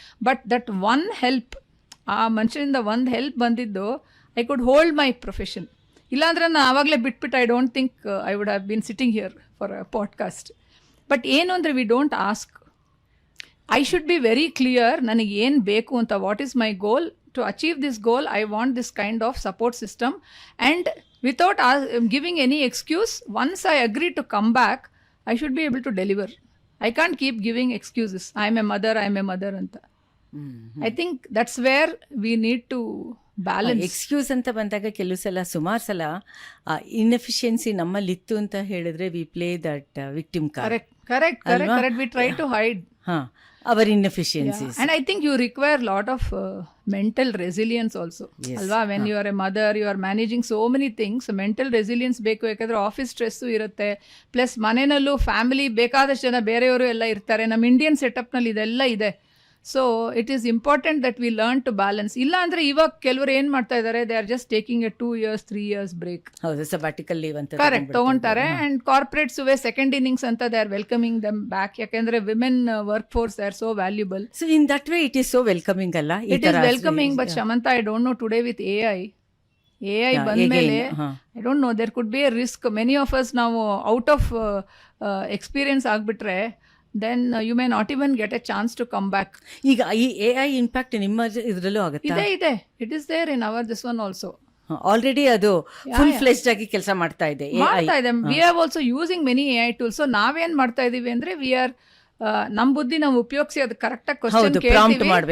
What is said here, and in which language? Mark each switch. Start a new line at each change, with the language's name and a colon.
English: but that one help,
Kannada: ಆ ಮನುಷ್ಯನಿಂದ ಒಂದು ಹೆಲ್ಪ್ ಬಂದಿದ್ದು,
English: I could hold my profession.
Kannada: ಇಲ್ಲಾಂದ್ರೆ ನಾನು ಆವಾಗಲೇ ಬಿಟ್ಬಿಟ್ಟು
English: I don't think I would have been sitting here for a podcast. But
Kannada: ಏನು ಅಂದರೆ
English: We don't ask. I should be very clear,
Kannada: ನನಗೆ ಏನು ಬೇಕು ಅಂತ.
English: What is my goal? To achieve this goal I want this kind of support system. And without giving any excuse, once I agree to come back, I should be able to deliver. I can't keep giving excuses. I am a mother anta. I think that's where we need to balance.
Kannada: Excuse ಅಂತ ಬಂದಾಗ ಕೆಲವು ಸಲ, ಸುಮಾರು ಸಲ inefficiency ನಮ್ಮಲ್ಲಿತ್ತು ಅಂತ ಹೇಳಿದ್ರೆ
English: We play that victim card. Correct. We try to hide. Our inefficiencies. And I think you require a lot of mental resilience also. Yes. Alva, when you are a mother, you are managing so many things. Mental resilience ಬೇಕು.
Kannada: ಯಾಕಂದರೆ office stress ಇರುತ್ತೆ, plus ಮನೆಯಲ್ಲೂ family ಬೇಕಾದಷ್ಟು ಜನ ಬೇರೆಯವರು ಎಲ್ಲ ಇರ್ತಾರೆ. ನಮ್ಮ ಇಂಡಿಯನ್ ಸೆಟಪ್ನಲ್ಲಿ ಇದೆಲ್ಲ ಇದೆ.
English: So it is important that we learn to balance.
Kannada: ಇಲ್ಲ ಅಂದರೆ ಇವಾಗ ಕೆಲವರು ಏನು ಮಾಡ್ತಾ ಇದ್ದಾರೆ,
English: They are just taking a 2 years 3 years break.
Kannada: ಹೌದು, ಸಬ್ಯಾಟಿಕಲ್ ಲೀವ್ ಅಂತ ಕರೆಕ್ಟ್ ತಗೊಂತಾರೆ.
English: And ಕಾರ್ಪೊರೇಟ್ಸುವೆ second innings ಅಂತ they are welcoming them back. ಯಾಕೆಂದರೆ women work force they are so valuable. So in that way it is so welcoming ಅಲ್ಲ? It is welcoming. But Shamantha, I don't know today with AI ಬಂದಮೇಲೆ I don't know, there could be a risk. Many of us
Kannada: ನಾವು out of experience ಆಗಿಬಿಟ್ರೆ
English: then you may not even get a chance to come back.
Kannada: ಈಗ ಈ AI impact ನಿಮ್ಮ ಇದರಲ್ಲೂ ಆಗುತ್ತೆ? ಇದೆ.
English: It is there in our this one also.
Kannada: Already ಅದು full fledged ಆಗಿ ಕೆಲಸ ಮಾಡ್ತಾ ಇದೆ.
English: We are also using many AI tools.
Kannada: So ನಾವೇನ್ ಮಾಡ್ತಾ ಇದೀವಿ ಅಂದ್ರೆ, ವಿ ಆರ್ ನಮ್ಮ ಬುದ್ಧಿ ನಾವು ಉಪಯೋಗಿಸಿ ಅದು ಕರೆಕ್ಟಾಗಿ ಕ್ವಶನ್ ಕೇಳ್ತೀವಿ.